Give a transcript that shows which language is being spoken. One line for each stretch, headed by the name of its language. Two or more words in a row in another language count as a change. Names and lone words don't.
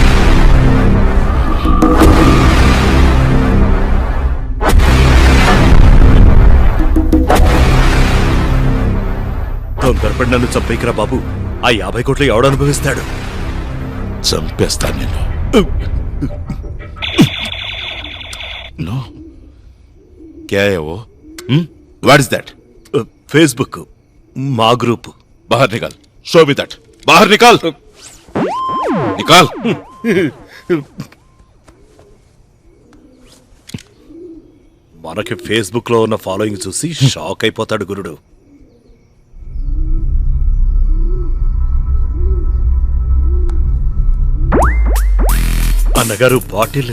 Telugu: తొందరపడి నన్ను చంపేకిరా బాబు. ఆ 50 కోట్లు ఎవడు అనుభవిస్తాడు? చంపేస్తాను నిన్ను.
English: No.
Hindi: क्या है वो?
English: What is that?
Telugu: ఫేస్బుక్ మా గ్రూప్.
Hindi: बाहर निकाल.
English: Show me that.
Hindi: बाहर निकाल. निकाल.
Telugu: మనకి ఫేస్బుక్ లో ఉన్న ఫాలోయింగ్ చూసి షాక్ అయిపోతాడు గురుడు. అన్నగారు బాటిల్.